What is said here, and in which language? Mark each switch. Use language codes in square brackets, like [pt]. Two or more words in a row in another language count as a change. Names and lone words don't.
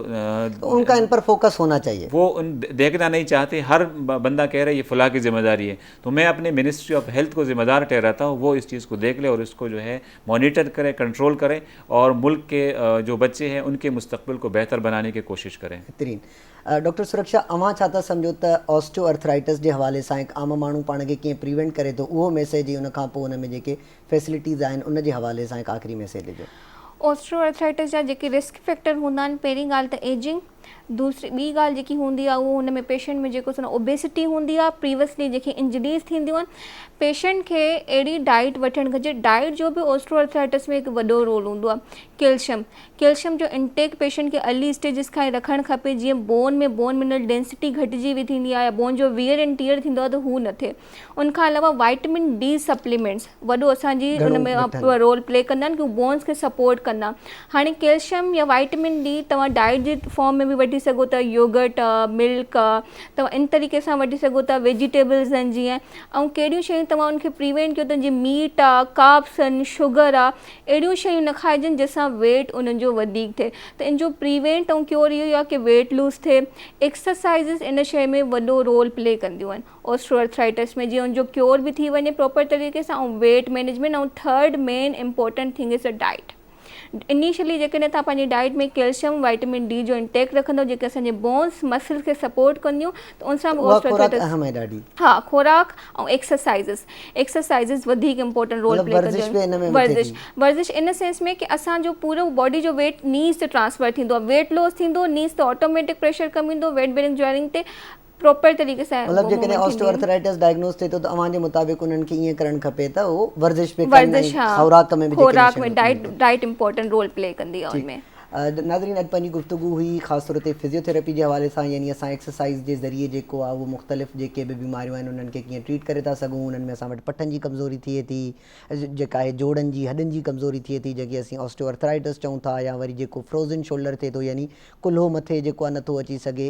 [ur] ان کا ان پر فوکس ہونا چاہیے، وہ دیکھنا نہیں چاہتے. ہر بندہ کہہ رہا ہے یہ فلاں کی ذمہ داری ہے. تو میں اپنے منسٹری آف ہیلتھ کو ذمہ دار ٹھہراتا ہوں، وہ اس چیز کو دیکھ لے اور اس کو جو ہے مانیٹر کرے، کنٹرول کرے، اور ملک کے جو بچے ہیں ان کے مستقبل کو بہتر بنانے کی کوشش کریں. بہترین. [sd] ڈاکٹر سرکشا، अवां छा था सम्झो त ऑस्टियो अर्थराइटिस जे हवाले सां हिकु आम माण्हू पाण खे कीअं प्रिवेंट करे थो, उहो मैसेज, उन खां पोइ उन में जेके फैसिलिटीज़ आहिनि उन जे हवाले सां हिकु आख़िरी मैसेज ॾिजो. ऑस्टियोआर्थराइटिस जा जेके [en] risk factor [sd] हूंदा आहिनि, पहिरीं ॻाल्हि त एजिंग, दूसरी ॿी ॻाल्हि जेकी हूंदी आहे उहो हुन में पेशेंट में जेको ओबेसिटी हूंदी आहे, प्रीवियसली जेके इंजरीज़ थींदियूं आहिनि, पेशेंट खे अहिड़ी डाइट वठणु घुरिजे. डाइट जो बि ऑस्टियोआर्थराइटिस में हिकु वॾो रोल हूंदो आहे. कैल्शियम जो इंटेक पेशेंट खे [en] early stages [sd] खां ई रखणु खपे, जीअं [en] bone mineral density [sd] घटिजी वेई थींदी आहे या बोन जो [en] wear and tear [sd] थींदो आहे त हू न थिए. उनखां अलावा [en] vitamin D supplements [sd] वॾो असांजी उन में [en] role play [sd] कंदा आहिनि कि बोन्स खे सपोर्ट कंदा. हाणे कैल्शियम या [en] vitamin D [sd] तव्हां डाइट जे फॉर्म में बि वठी सघो था, योगर्ट, मिल्क, तव्हां इन तरीक़े सां वठी सघो था. वेजिटेबल्स आहिनि जीअं, ऐं कहिड़ियूं शयूं तव्हां उनखे प्रिवेंट कयो त जीअं मीट आहे, कार्ब्स आहिनि, शुगर आहे, अहिड़ियूं शयूं न खाइजनि जंहिंसां [en] weight [sd] जो वधीक थिए. त इन जो प्रिवेंट ऐं क्योर इहो ई आहे कि [en] weight lose [sd] थिए. एक्सरसाइज़िस इन शइ में वॾो [en] role play [sd] कंदियूं आहिनि ऑस्टियोआर्थराइटिस में, जीअं उनजो क्योर बि थी वञे प्रॉपर तरीक़े सां, ऐं [en] weight management. ऐं third main important thing is a diet. [sd] इनिशियली जेकॾहिं तव्हां पंहिंजी डाइट में कैल्शियम, [en] vitamin D [sd] जो इंटेक रखंदो, जेके असांजे बोन्स मसल्स खे सपोर्ट कंदियूं, त उन सां बि ऑस्टियोआर्थराइटिस. हा, खुराक ऐं एक्सरसाइज़िस वधीक [en] important role play [sd] कंदियूं. वर्जिश इन सेंस में कि असांजो पूरो बॉडी जो वेट नीज़ ते ट्रांसफर थींदो आहे. [en] weight loss [sd] थींदो, नीज़ ते [en] automatic pressure [sd] कम ईंदो, [en] weight bearing joining [sd] ते प्रॉपर तरीक़े सां. मतलब जेकॾहिं ऑस्टियोआर्थराइटिस डायग्नोस थिए थो त अवां जे मुताबिक़ उन्हनि खे ईअं करणु खपे त उहो वर्जिश पे खुराक में डाइट [en] important role play [sd] कंदी आहे उनमें. नाज़रीन, अॼु पंहिंजी गुफ्तगू हुई ख़ासि तौर ते फिज़ियोथेरेपी जे हवाले सां, यानी असां एक्सरसाइज़ जे ज़रिए जेको आहे उहो मुख़्तलिफ़ जेके बि बीमारियूं आहिनि उन्हनि खे कीअं ट्रीट करे था सघूं. उन्हनि में असां वटि पटनि जी कमज़ोरी थिए थी, जेका आहे जोड़नि जी हॾनि जी कमज़ोरी थिए थी, जेके असीं ऑस्टियोआर्थराइटिस चऊं था, या वरी जेको [en] frozen shoulder [sd] थिए थो, यानी कुल्हो मथे जेको आहे नथो अची सघे.